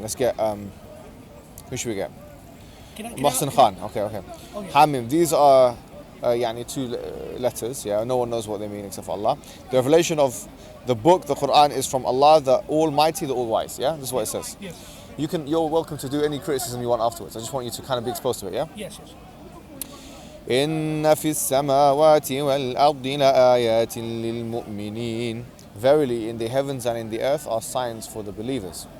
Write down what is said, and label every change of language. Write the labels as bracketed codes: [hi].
[en] Let's get. Who should we get? Mohsin Khan. Okay. Hamim. These are يعني 2 letters. Yeah, no one knows what they mean except for Allah. The revelation of the book, the Quran, is from Allah, the Almighty, the All-Wise. Yeah, this is what it says. Yes. You're welcome to do any criticism you want afterwards. I just want you to kind of be exposed to it. Yeah. Yes. [ar] إن في السماوات والأرض لآيات للمؤمنين. [en] Verily, in the heavens and in the earth are signs for the believers.